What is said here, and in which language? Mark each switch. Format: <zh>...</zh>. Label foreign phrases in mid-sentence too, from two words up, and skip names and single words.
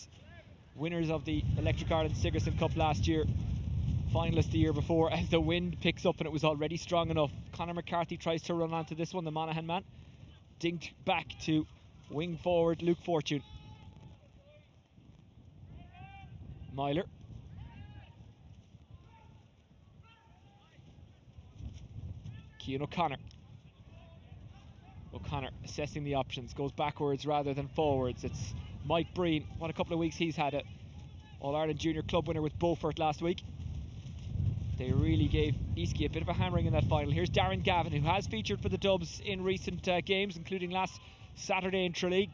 <en>Winners of the Electric Ireland Sigerson Cup last year, finalists the year before, as the wind picks up and it was already strong enough. Conor McCarthy tries to run onto this one, the Monaghan man. Dinked back to wing forward Luke Fortune. Myler. Cian O'Connor. O'Connor assessing the options, goes backwards rather than forwards. It's Mike Breen. What a couple of weeks he's had it. All-Ireland Junior Club winner with Beaufort last week. They really gave Eastkey a bit of a hammering in that final. Here's Darren Gavin, who has featured for the Dubs in recent games, including last Saturday in Tralee.</en>